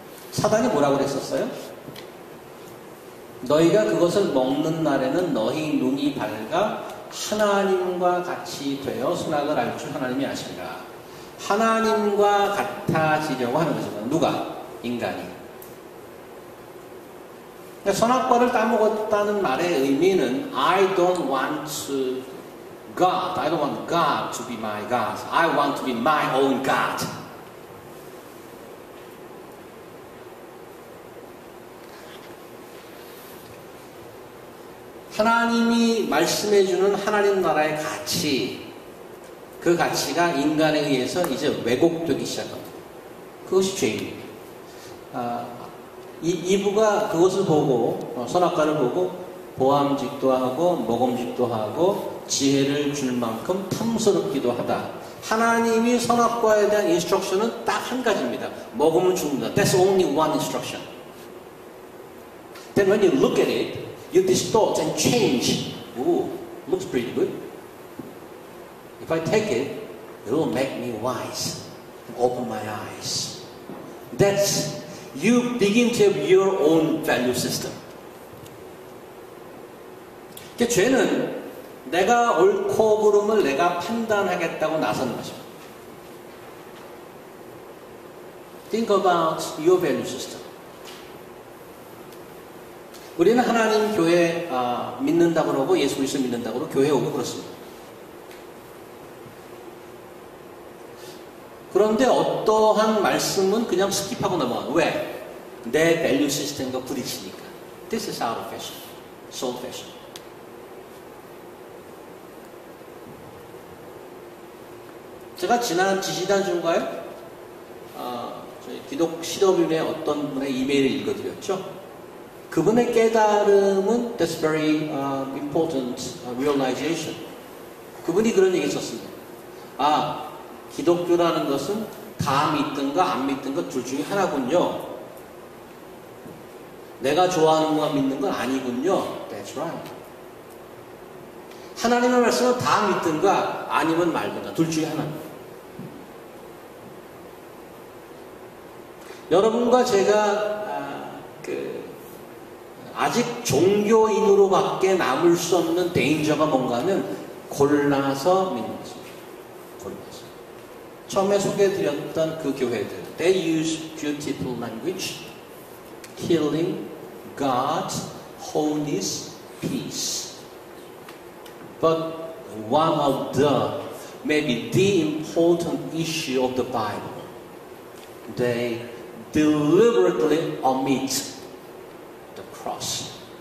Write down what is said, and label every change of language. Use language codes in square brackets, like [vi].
[ko] 사단이 뭐라고 그랬었어요? 너희가 그것을 먹는 날에는 너희 눈이 밝아 하나님과 같이 되어 선악을 알 줄 하나님이 아시리라. 하나님과 같아지려고 하는 거죠. 누가? 인간이. 선악과를 따먹었다는 말의 의미는 [en] I don't want God to be my God. I want to be my own God. [ko] 하나님이 말씀해주는 하나님 나라의 가치, 그 가치가 인간에 의해서 이제 왜곡되기 시작합니다. 그것이 죄입니다. 이브가 그것을 보고 선악과를 보고 보암직도 하고 먹음직도 하고 지혜를 줄 만큼 탐스럽기도 하다. 하나님이 선악과에 대한 인스트럭션은 딱 한 가지입니다. 먹으면 죽는다. [en] That's only one instruction. Then when you look at it, you distort and change. Ooh, looks pretty good. If I take it, it will make me wise. Open my eyes. That's you begin to have your own value system. [ko] 죄는 내가 옳고 그름을 내가 판단하겠다고 나서는 것입니다. [en] Think about your value system. [ko] 우리는 하나님 교회 믿는다고 그러고 예수 그리스도 믿는다고 그러고 교회 오고 그렇습니다. 그런데 어떠한 말씀은 그냥 스킵하고 넘어가요. 왜? 내 밸류 시스템과 부딪히니까. [en] This is out of fashion. So fashion. [ko] 제가 지난 지지난주인가요? 저희 기독 실업인의 어떤 분의 이메일을 읽어드렸죠. 그분의 깨달음은 [en] that's very important realization. [ko] 그분이 그런 얘기 했었습니다. 기독교라는 것은 다 믿든가 안 믿든가 둘 중에 하나군요. 내가 좋아하는 것만 믿는 건 아니군요. [en] That's right. [ko] 하나님의 말씀은 다 믿든가 아니면 말든가 둘 중에 하나. 여러분과 제가 아직 종교인으로밖에 남을 수 없는 데인저가 뭔가 하면 골라서 믿는 것입니다. 골라서. 처음에 소개해드렸던 그 교회들 [en] They use beautiful language, healing, God, wholeness, peace. But one of the, maybe the important issue of the Bible, they deliberately omit the cross.